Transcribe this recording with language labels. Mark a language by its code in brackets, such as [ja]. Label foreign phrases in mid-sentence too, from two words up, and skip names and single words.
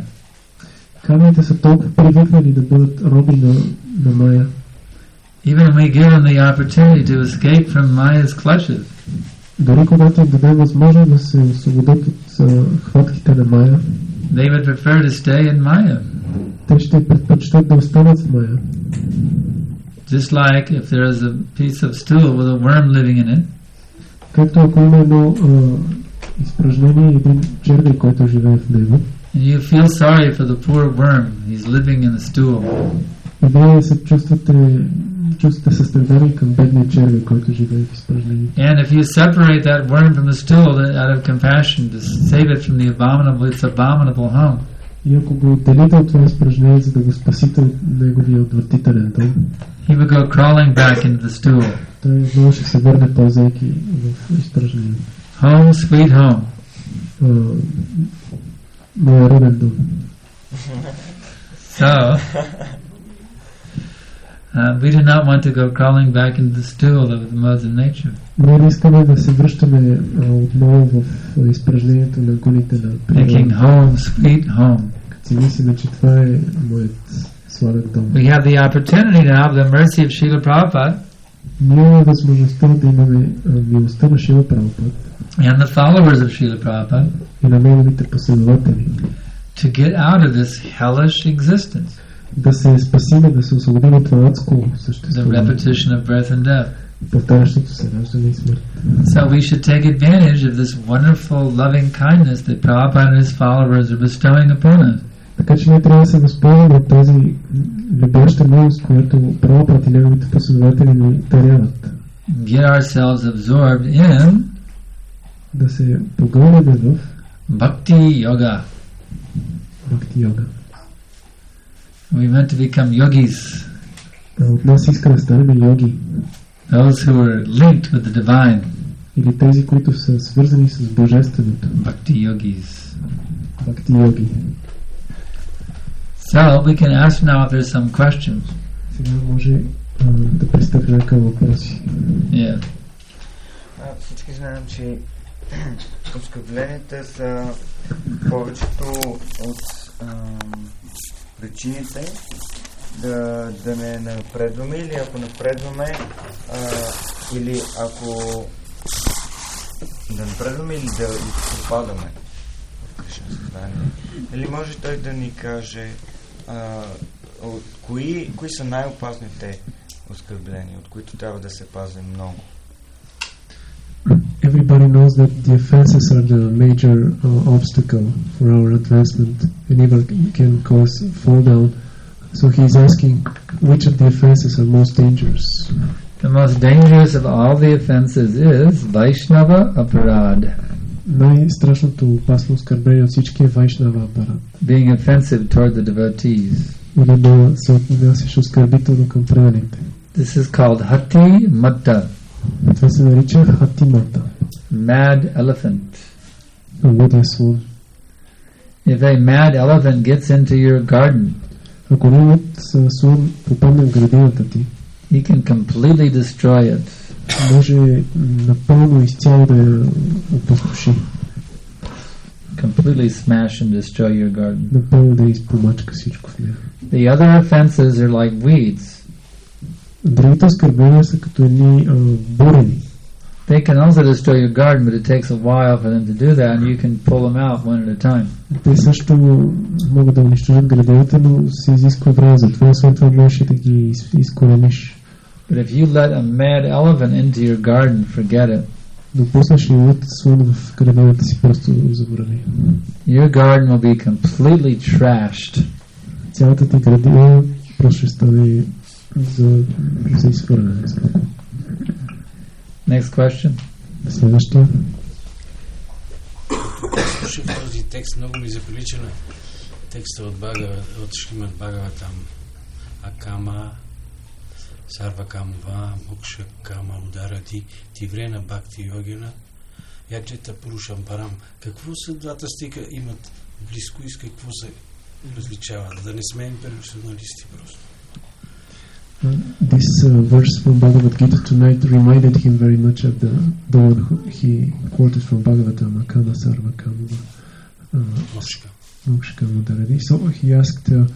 [bg] Кармите са толкова привикнали да бъдат роби на Майя. [en] Even when we give them the opportunity to escape from Maya's clutches, [bg] дори когато им дадем възможност да се освободят от хватките на Майя, [en] they would prefer to stay in Maya. [bg] Те ще предпочитат да останат в Майя. [en] Just like if there is a piece of stool with a worm living in it, [bg] както ако има едно изпражнение и един червей, който живее в него, [en] and you feel sorry for the poor worm, he's living in the stool. [bg] И вие се чувствате състрадание към бедния червей, който живее в изпражнението. [en] And if you separate that worm from the stool out of compassion to save it from the its abominable home, [bg] и ако го отделите от това изпражнение, за да го спасите от неговия отвратителен дом, [en] he would go crawling back into the stool. [bg] Той отново ще се върне пълзайки в изпражнението. [en] Home, sweet home. [bg] Моя роден дом. [en] So, we do not want to go crawling back into the stool of the modes of nature. [bg] Ние не искаме да се връщаме отново в изпражнението на гуните на природата. [en] Thinking home, sweet home. [bg] Като си мислим, че това е моят сладък дом. [en] We have the opportunity to have the mercy of Srila Prabhupada. [bg] Ние имаме възможността да имаме милостта на Шрила Прабхупад [en] And the followers of Srila Prabhupada. [bg] И на неговите последователи. [en] To get out of this hellish existence. [bg] Да се спасиме, да се освободим от това адско съществуване. [en] The repetition of birth and death. [bg] Повтарящото се раждане и смърт. [en] So we should take advantage of this wonderful loving kindness that Prabhupada and his followers are bestowing upon us. [bg] Така че ние трябва да се възползваме от тази любяща милост, която Прабхупад и неговите последователи ни даряват. [en] Get ourselves absorbed in [bg] да се погълнем в [en] Bhakti Yoga. [bg] Bhakti Yoga. [en] We meant to become yogis. [bg] От нас иска да станем йоги. [en] Those who are linked with the divine. [bg] Или тези, които са свързани с божественото. [en] Bhakti yogis. [bg] Bhakti yogi. [en] So we can ask now if there's some questions. [bg] Сега може да пристъпим към въпроси. [en] Yeah. [bg] Всички знаем, че оскърбленията са повечето от причините да не напредваме, или ако напредваме, или ако да напредваме, или да пропадаме в Кришна съзнание. Или може той да ни каже кои са най-опасните оскърбления, от които трябва да се пазим много? [en] Everybody knows that the offenses are the major obstacle for our advancement and even can cause fall down. So he's asking which of the offenses are most dangerous. The most dangerous of all the offenses is [sa] वैष्णव अपराध. [bg] Най-страшното опасно оскърбление от всички е [sa] वैष्णव अपराध. [en] Being offensive toward the devotees. [bg] Или да се отнасяш оскърбително към преданите. [en] This is called [sa] हाति मत्त. [bg] Това се нарича Хатимата. [en] Mad elephant. [bg] Лудия слон. [en] If a mad elephant gets into your garden, [bg] ако лудият слон попадне в градината ти, [en] he can completely destroy it. [bg] Може напълно изцяло да я опустоши. [en] Completely smash and destroy your garden. [bg] Напълно да изпомачка всичко в нея. [en] The other offenses are like weeds. [bg] Другите оскърбления са като едни бурени. [en] They can also destroy your garden, but it takes a while for them to do that, and you can pull them out one at a time. [bg] Те също могат да унищожат градината, но се изисква време за това, след това можеш да ги изкорениш. [en] But if you let a mad elephant into your garden, forget it. [bg] Допуснеш ли луд слон в градината си, просто забрави. [en] Your garden will be completely trashed. [bg] Цялата ти градина просто ще стане за изхвърляне. [en] Next question. [bg] Следващия. Слушах този текст, много ми заприлича на текста от Шримад Бхагаватам. [sa] अकामः सर्व कामो वा मोक्ष काम उदारधीः तीव्रेण भक्ति योगेन यजेत पुरुषं परम्. [bg] Какво са двата стиха имат близко и с какво се различават? Да не сме имперсоналисти просто. [en] This verse from Bhagavad Gita tonight reminded him very much of the one he quoted from Bhagavatam, [sa] काम सर्व काम मोक्ष उदारधीः. [en] So he asked,